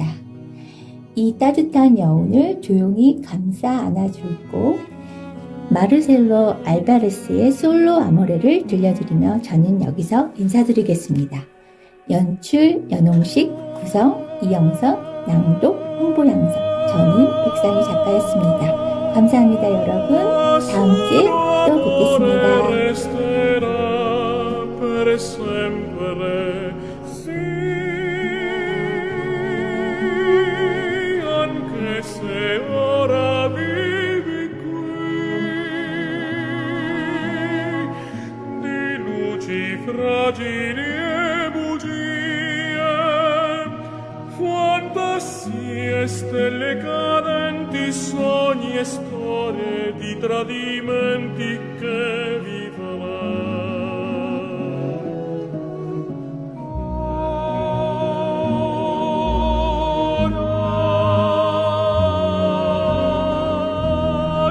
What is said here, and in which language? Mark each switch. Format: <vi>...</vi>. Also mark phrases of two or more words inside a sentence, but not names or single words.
<ko>이 따뜻한 여운을 조용히 감싸 안아주고 마르셀로 알바레스의 솔로 아모레를 들려드리며 저는 여기서 인사드리겠습니다. 연출, 연홍식, 구성, 이영선, 낭독, 홍보양성. 저는 백상희 작가였습니다. 감사합니다, 여러분. 다음 주에 또 뵙겠습니다.</ko> <it>Resterà per sempre, sì, anche se ora vivi qui, di luci fragili e bugie, fantasie, stelle cadenti, sogni e storie di tradimenti che vivranno.</it>